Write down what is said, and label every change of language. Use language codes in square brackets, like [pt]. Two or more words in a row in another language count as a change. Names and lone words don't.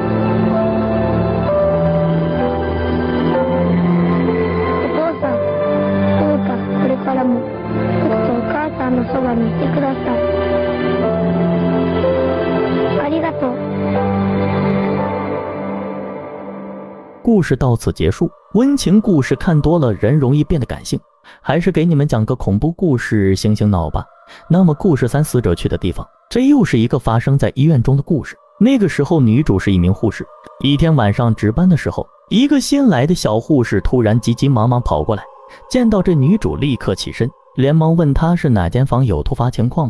[ja] これからも僕とお母さんのそばにいてください。ありがとう。 [zh] 故事到此结束。温情故事看多了，人容易变得感性，还是给你们讲个恐怖故事醒醒脑吧。那么故事3，死者去的地方。这又是一个发生在医院中的故事。那个时候女主是一名护士，一天晚上值班的时候，一个新来的小护士突然急急忙忙跑过来，见到这女主立刻起身，连忙问她是哪间房，有突发情况吗？